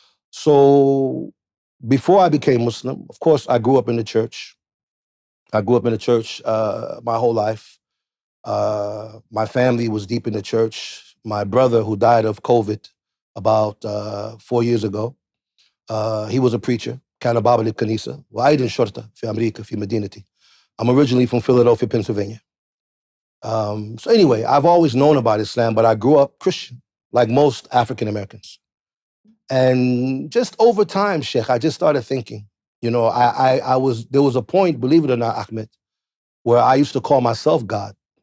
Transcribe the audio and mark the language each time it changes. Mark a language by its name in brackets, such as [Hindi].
[English] So before I became Muslim, of course, I grew up in the church. I grew up in the church my whole life. My family was deep in the church. My brother, who died of COVID about 4 years ago, he was a preacher. [Arabic] كان بابا للكنيسة وأيضا شرطة في أمريكا في مدينتي. [English] I'm originally from Philadelphia, Pennsylvania. So anyway, I've always known about Islam, but I grew up Christian, like most African Americans. And just over time, Sheikh, I just started thinking, you know, there was a point, believe it or not, Ahmed, where I used to call myself God.